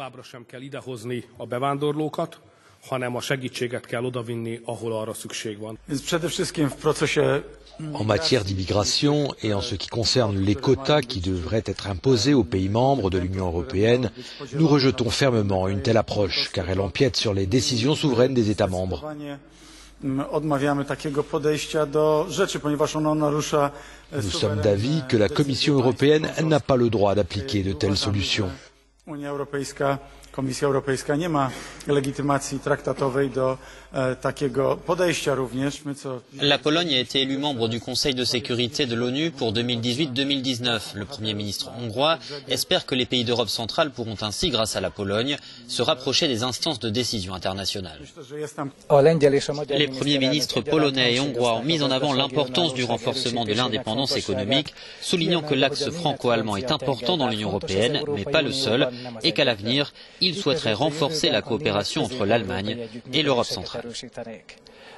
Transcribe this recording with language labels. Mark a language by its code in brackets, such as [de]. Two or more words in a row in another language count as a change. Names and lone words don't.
[fr] En matière d'immigration et en ce qui concerne les quotas qui devraient être imposés aux pays membres de l'Union européenne, nous rejetons fermement une telle approche car elle empiète sur les décisions souveraines des États membres. Nous sommes d'avis que la Commission européenne n'a pas le droit d'appliquer de telles solutions. [pl] Komisja Europejska nie ma legitymacji traktatowej do takiego podejścia również. [fr] La Pologne a été élue membre du Conseil de sécurité de l'ONU pour 2018-2019. Le Premier ministre hongrois espère que les pays d'Europe centrale pourront ainsi, grâce à la Pologne, se rapprocher des instances de décision internationales. Les premiers ministres polonais et hongrois ont mis en avant l'importance du renforcement de l'indépendance économique, soulignant que l'axe franco-allemand est important dans l'Union européenne, mais pas le seul, et qu'à l'avenir, il souhaiterait renforcer la coopération entre l'Allemagne et l'Europe centrale.